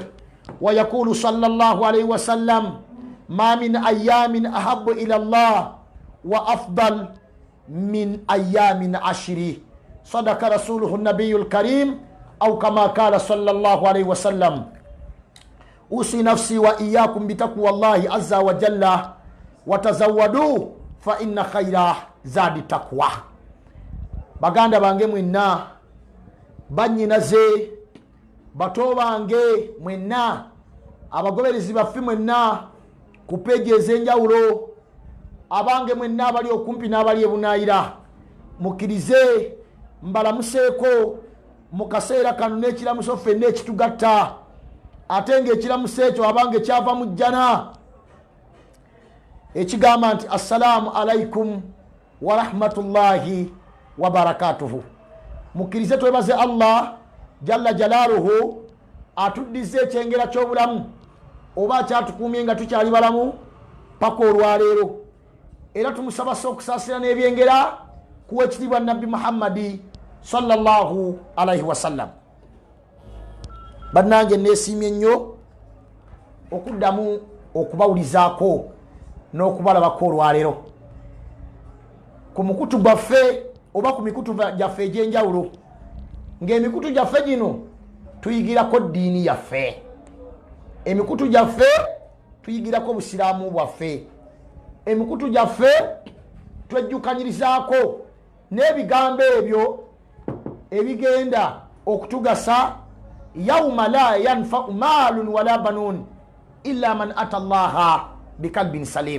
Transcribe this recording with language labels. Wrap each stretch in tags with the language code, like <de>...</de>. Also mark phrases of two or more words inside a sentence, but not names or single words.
<ar>ويقول صلى الله عليه وسلم ما من أيام أحب إلى الله وأفضل من أيام عشر. صدق رسوله النبي الكريم أو كما قال صلى الله عليه وسلم. أوصي نفسي وإياكم بتقوى الله عز وجل وتزودوا فإن خير زاد التقوى.</ar> <lg>baganda bange mwenna banyinaze bato bange mwenna abagoberezi baffe mwenna ku peegi ez'enjawulo abange mwenna abali okumpi n'abali ebunayira mukkirize mbalamuseeko mu kaseera kano n'ekiramuso ffenna ekitugatta ate ng'ekiramuso ekyo abange kyava mu jjana ekigamba nti</lg> <ar>السلام عليكم ورحمة الله وبركاته.</ar> <lg>Mukkirize twebaze Allah</lg> <ar>جل جلاله</ar> <lg>atuddize ekyengera ky'obulamu oba kyatukuumye nga tukyali balamu paka olwaleero, era tumusaba okusaasira n'ebyengera kuwa ekitiibwa nabbi Muhammadi</lg> <ar>صلى الله عليه وسلم.</ar> <lg>bannange neesiimye nnyo okuddamu okubawulizaako n'okubalabako olwaleero ku mukutu gwaffe oba ku mikutu gyaffe egy'enjawulo, ng'emikutu gyaffe gino tuyigirako ddiini yaffe, emikutu gyaffe tuyigirako busiraamu bwaffe, emikutu gyaffe twejjukanyirizaako n'ebigambo ebyo ebigenda okutugasa</lg> <ar>يوم لا ينفع مال ولا بنون إلا من أتى الله بقلب سليم.</ar>